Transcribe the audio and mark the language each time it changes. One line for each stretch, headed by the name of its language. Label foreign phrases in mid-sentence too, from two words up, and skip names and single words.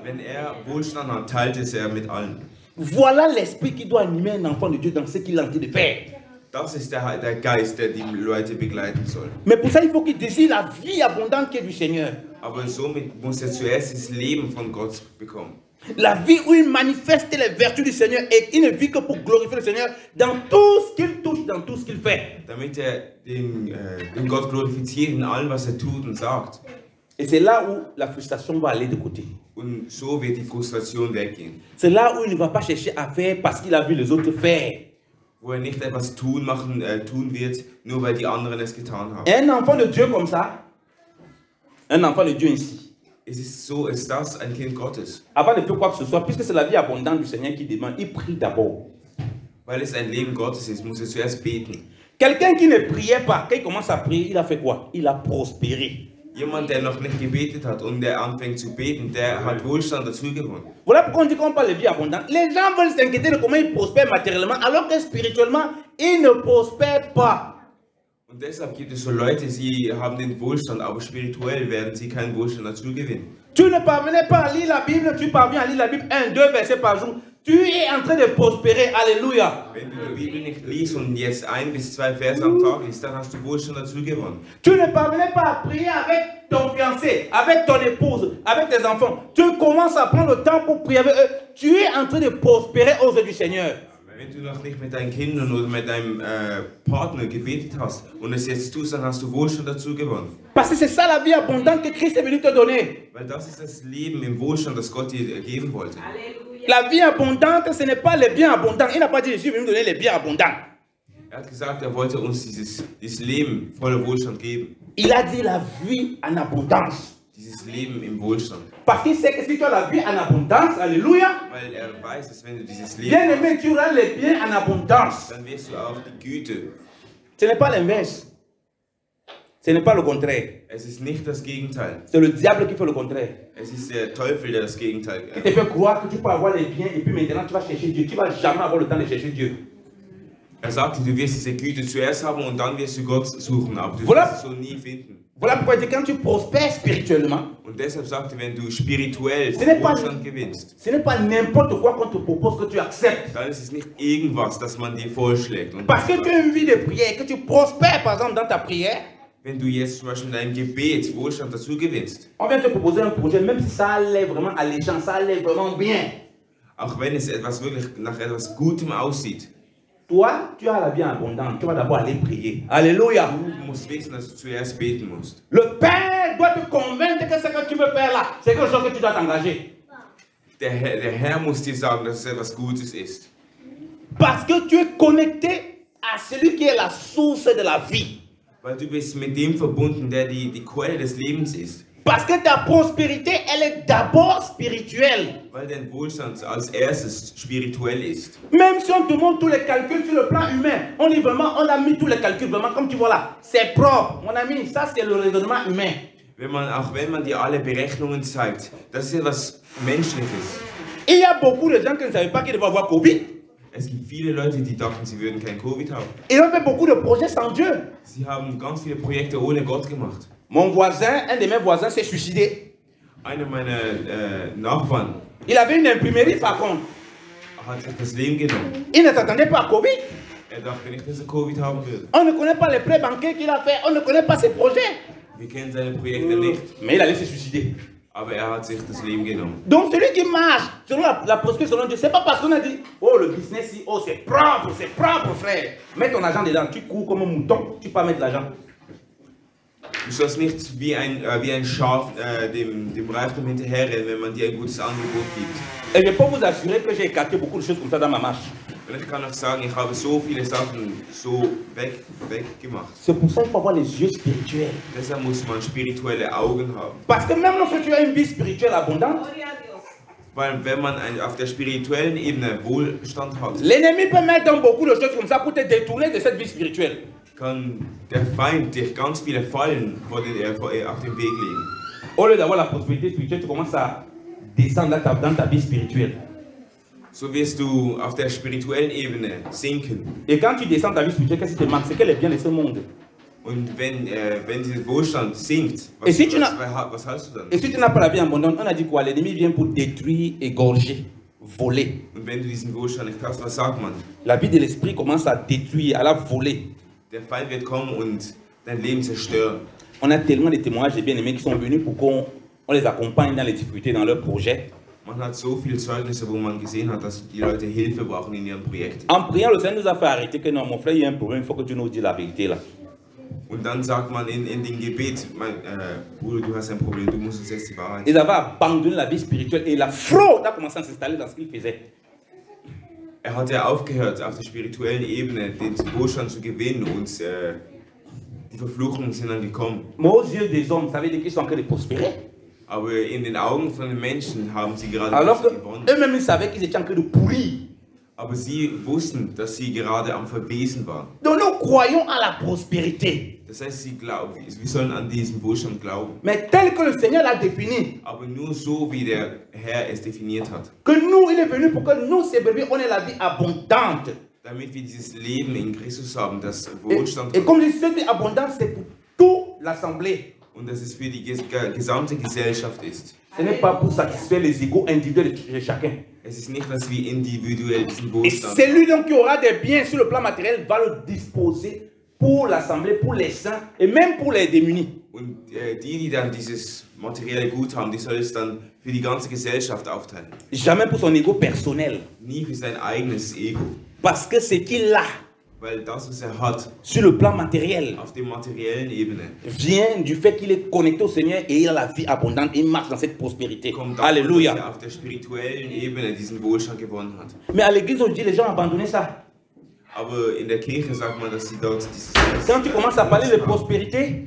German: Wenn er Wohlstand hat, teilt es er mit allen.
French: Voilà l'esprit qui doit animer un enfant de Dieu dans ce qu'il est en train de faire.
German: Das ist der Geist, der die Leute begleiten soll.
French: Mais pour ça, il faut qu'il désire la vie abondante qui est du Seigneur.
German: Aber somit muss er zuerst das Leben von Gott bekommen.
French: La vie où il manifeste les vertus du Seigneur et il ne vit que pour glorifier le Seigneur dans tout ce qu'il touche, dans tout ce qu'il fait.
German: Damit er den Gott glorifiziert in allem, was er tut und sagt.
French: Et c'est là où la frustration va aller de côté.
German: Und so wird die Frustration weggehen.
French: C'est là où il ne va pas chercher à faire parce qu'il a vu les autres faire.
German: Wo er nicht etwas tun wird, nur weil die anderen es getan haben.
French: Un enfant de Dieu comme ça, un enfant de Dieu ainsi.
German: Ist das ein Kind Gottes?
French: Avant de faire quoi que ce soit, puisque c'est la vie abondante du Seigneur qui demande, il prie d'abord.
German: Weil es ein Leben Gottes ist, muss er zuerst beten.
French: Quelqu'un qui ne priait pas, quand il commence à prier, il a fait quoi? Il a prospéré.
German: Jemand, der noch nicht gebetet hat und der anfängt zu beten, der hat Wohlstand dazu gewonnen.
French: Voilà pourquoi on dit qu'on parle de vie abondante. Les gens veulent s'inquiéter de comment ils prospèrent matériellement, alors que spirituellement, ils ne prospèrent pas.
German: Und deshalb gibt es so Leute, sie haben den Wohlstand, aber spirituell werden sie keinen Wohlstand dazu gewinnen.
French: Tu ne parvenais pas à lire la Bible, tu parviens à lire la Bible 1, 2 versets par jour. Tu es en train de prospérer. Alléluia.
German: Wenn du die Bibel nicht liest und jetzt 1 bis 2 Verse am Tag liest, dann hast du Wohlstand dazu gewonnen.
French: Tu ne parvenais pas à prier avec ton fiancé, avec ton épouse, avec tes enfants. Tu commences à prendre le temps pour prier avec eux. Tu es en train de prospérer aux yeux du Seigneur.
German: Wenn du noch nicht mit deinen Kindern oder mit deinem Partner gebetet hast und es jetzt tust, dann hast du Wohlstand dazu gewonnen.
French: Parce que c'est ça la vie abondante que Christ est venu te donner.
German: Weil das ist das Leben im Wohlstand, das Gott dir geben wollte.
French: La vie abondante, ce n'est pas les biens abondants. Il n'a pas dit je suis venu donner les biens abondants.
German: Er hat gesagt, er wollte uns dieses Leben voller Wohlstand geben.
French: Il a dit la vie en abondance.
German: Dieses Leben im Wohlstand.
French: Parce qu'il sait que si tu as la vie en abondance, alléluia,
German: Weil er weiß, dass wenn du dieses Leben
French: bien aimé, tu auras les biens en abondance.
German: dann wirst du auch die Güte.
French: Ce n'est pas l'inverse. Ce n'est pas le contraire.
German: Es ist nicht das Gegenteil.
French: C'est le diable qui fait le contraire.
German: Es ist der Teufel, der das Gegenteil
French: Il te fait croire que tu peux avoir les biens et puis maintenant tu vas chercher Dieu. Tu ne vas jamais avoir le temps de chercher Dieu.
German: Er sagte, du wirst diese Güte zuerst haben und dann wirst du Gott suchen, aber du
French: Voilà.
German: wirst es so nie finden.
French: Voilà pourquoi il dit quand tu prospères spirituellement,
German: Und deshalb sagte, wenn du spirituell
French: Ce n'est pas-
German: Wohlstand gewinnst,
French: ce n'est pas n'importe quoi qu'on te propose que tu acceptes.
German: dann ist es nicht irgendwas, das man dir vorschlägt. Und
French: Parce que tu as une vie de prière, que tu prospères par exemple dans ta prière,
German: wenn du jetzt zum Beispiel in deinem Gebet Wohlstand dazu gewinnst,
French: on vient te proposer un projet, même si ça a l'air vraiment alléchant, ça a l'air vraiment bien.
German: auch wenn es etwas wirklich nach etwas Gutem aussieht,
French: Toi, tu as la vie abondante, tu vas d'abord aller prier. Alléluia.
German: du musst wissen, dass du zuerst beten musst.
French: Le Père doit te convaincre que ce que tu veux faire là, c'est quelque chose que tu dois t'engager.
German: Der Herr muss dir sagen, dass es etwas Gutes ist.
French: Parce que tu es connecté à celui qui est la source de la vie.
German: Weil du bist mit dem verbunden, der die Quelle des Lebens ist.
French: Parce que ta prospérité, elle est d'abord spirituelle.
German: Weil dein Wohlstand als erstes spirituell ist.
French: Même si on te montre tous les calculs sur le plan humain, on dit vraiment, on a mis tous les calculs, vraiment, comme tu vois là, c'est propre. Mon ami, ça c'est le raisonnement humain.
German: Auch wenn man dir alle Berechnungen zeigt, das ist etwas Menschliches.
French: Il y a beaucoup de gens qui ne savaient pas qu'ils devaient avoir Covid.
German: Es gibt viele Leute, die dachten, sie würden kein Covid haben.
French: Ils ont fait beaucoup de projets sans Dieu.
German: Sie haben ganz viele Projekte ohne Gott gemacht.
French: Mon voisin, un de mes voisins s'est suicidé.
German: Einer meiner Nachbarn
French: Il avait une imprimerie par contre.
German: hat sich das Leben genommen.
French: Il ne s'attendait pas à Covid.
German: Er dachte nicht, dass er Covid haben würde.
French: On ne connaît pas les prêts bancaires qu'il a fait. On ne connaît pas ses projets.
German: Wir kennen seine Projekte nicht,
French: Mais il allait se suicider.
German: aber er hat sich das Leben genommen.
French: Donc celui qui marche selon la prospérité selon Dieu, c'est pas parce qu'on a dit oh le business ici, oh c'est propre frère. Mets ton argent dedans, tu cours comme un mouton, tu peux pas mettre l'argent.
German: Du sollst nicht wie ein Schaf dem Reichtum hinterherrennen, wenn man dir ein gutes Angebot gibt.
French: Et je peux vous assurer que j'ai écarté beaucoup de choses comme ça dans ma marche.
German: Und ich kann auch sagen, ich habe so viele Sachen so weggemacht.
French: C'est pour ça qu'il faut avoir les yeux spirituels.
German: Deshalb muss man spirituelle Augen haben.
French: Parce que même lorsque tu as une vie spirituelle abondante,
German: Weil wenn man auf der spirituellen Ebene Wohlstand hat,
French: l'ennemi peut mettre dans beaucoup de choses comme ça pour te détourner de cette vie spirituelle.
German: kann der Feind dich ganz viele Fallen auf dem Weg legen.
French: Au lieu d'avoir la prospérité spirituelle, tu commences à descendre dans ta vie spirituelle.
German: So wirst du auf der spirituellen Ebene sinken.
French: Et quand tu descends ta vie spirituelle, qu'est-ce qui te manque? C'est qu'elle est bien de ce monde.
German: Und wenn dieser Wohlstand sinkt,
French: Et si tu
German: was hast du dann?
French: Et si tu n'as pas la vie abondante, on a dit quoi? L'ennemi vient pour détruire, égorger. voler.
German: Und wenn du diesen Wohlstand nicht hast, was sagt man?
French: La vie de l'esprit commence à détruire, à la voler.
German: Der Feind wird kommen und dein Leben zerstören.
French: On a tellement de témoignages de bien-aimés qui sont venus pour qu'on les accompagne dans les difficultés, dans leurs projets.
German: Man hat so viele Zeugnisse, wo man gesehen hat, dass die Leute Hilfe brauchen in ihren Projekten.
French: En priant, le Seigneur nous a fait arrêter que non, mon frère, il y a un problème, il faut que tu nous dises la vérité là.
German: Und dann sagt man in dem Gebet, Bruder, du hast ein Problem, du musst uns jetzt die Wahrheit
French: Ils avaient abandonné la vie spirituelle et la fraude a commencé à s'installer dans ce qu'ils faisaient.
German: Er hat ja aufgehört, auf der spirituellen Ebene den Wohlstand zu gewinnen und die Verfluchungen sind dann gekommen.
French: Mais aux yeux des hommes, ça veut dire qu'ils sont en train de prospérer.
German: Aber in den Augen von den Menschen haben sie gerade
French: Alors
German: nichts gewonnen.
French: qu'eux-mêmes, ils savaient qu'ils étaient en train de pourrir.
German: Aber sie wussten, dass sie gerade am Verwesen waren.
French: Donc nous croyons à la prospérité.
German: Das heißt, sie glauben, wir sollen an diesen Wohlstand glauben.
French: Mais tel que le Seigneur l'a défini,
German: Aber nur so, wie der Herr es definiert hat.
French: que nous, il est venu pour que nous, ces bébés, on ait la vie abondante.
German: Damit wir dieses Leben in Christus haben, das Wohlstand
French: Et comme je dis, cette vie abondante, c'est pour toute l'assemblée.
German: und dass es für die gesamte Gesellschaft ist.
French: Ce n'est pas pour satisfaire les égos individuels de chacun.
German: Es ist nicht, dass wir individuell diesen
French: Et
German: Wohlstand
French: celui donc qui aura des biens sur le plan matériel va le disposer pour l'assemblée, pour les saints et même pour les démunis.
German: und die dann dieses materielle Gut haben, die soll es dann für die ganze Gesellschaft aufteilen.
French: Jamais pour son ego personnel.
German: Nie für sein eigenes Ego.
French: Parce que ce qu'il a
German: Weil das, was er hat,
French: sur le plan matériel
German: auf der materiellen Ebene,
French: vient du fait qu'il est connecté au Seigneur et il a la vie abondante. Il marche dans cette prospérité.
German: kommt davon, dass
French: Alléluia.
German: er auf der spirituellen Ebene diesen Wohlstand gewonnen hat.
French: Mais à l'église aujourd'hui, les gens ont abandonné ça.
German: Aber in der Kirche sagt man, dass sie dort dieses...
French: Quand tu commences à parler de prospérité,